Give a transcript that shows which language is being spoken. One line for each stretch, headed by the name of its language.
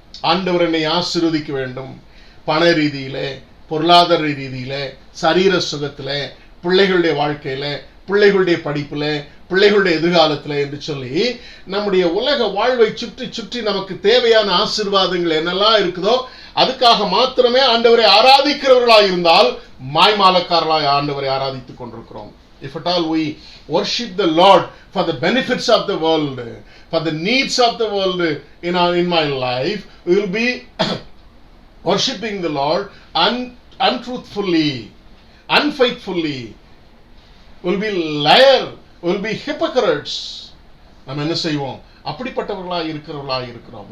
Tamil: ஆண்டவர் என்னை ஆசீர்வதிக்க வேண்டும், பண ரீதியிலே, பொருளாதார ரீதியில, சரீர சுகத்துல, பிள்ளைகளுடைய வாழ்க்கையில, பிள்ளைகளுடைய படிப்புல, பிள்ளைகளுடைய எதிர்காலத்துல என்று சொல்லி நம்முடைய உலக வாழ்வை சுற்றி சுற்றி நமக்கு தேவையான ஆசீர்வாதங்கள் என்னெல்லாம் இருக்குதோ அதுக்காக மாத்திரமே ஆண்டவரை ஆராதிக்கிறவர்களாய் இருந்தால் மாய்மாலக்காரர்களாய் ஆண்டவரை ஆராதித்துக் கொண்டிருக்கிறோம்.
English: If at all we worship the Lord for the benefits of the world, for the needs of the world in my life, we will be worshipping the Lord untruthfully, unfaithfully, will be liar, will be hypocrites.
Tamil: நம்ம என்ன செய்வோம், அப்படிப்பட்டவர்களாக இருக்கிறோம்.